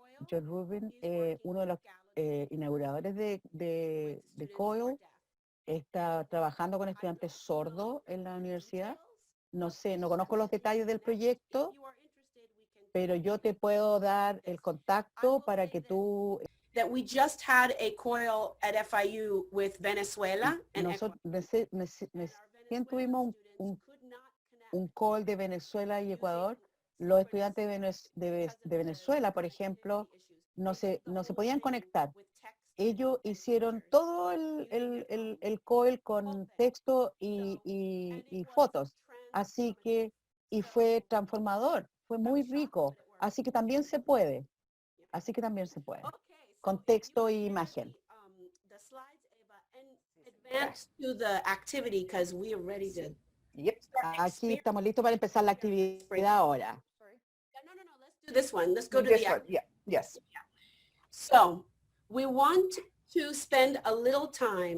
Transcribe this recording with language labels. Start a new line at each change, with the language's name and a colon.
Spanish: John Rubin, uno de los inauguradores de COIL, está trabajando con estudiantes sordos en la universidad no sé, no conozco los detalles del proyecto, pero yo te puedo dar el contacto para que tú...
English: That we just had a COIL at FIU with Venezuela and
Spanish: Nosotros recién tuvimos un call de Venezuela y Ecuador. Los estudiantes de Venezuela, por ejemplo, no se podían conectar. Ellos hicieron todo el COIL con texto y fotos. Así que, y fue transformador, fue muy rico. Así que también se puede. Así que también se puede. Con texto e imagen.
English: The slides, Eva, and advance to the activity because we are ready to. Yep.
Spanish: Aquí estamos listos para empezar la actividad ahora.
English: No, let's do this one. Let's go to This the one, yeah, yes. So we want to spend a little time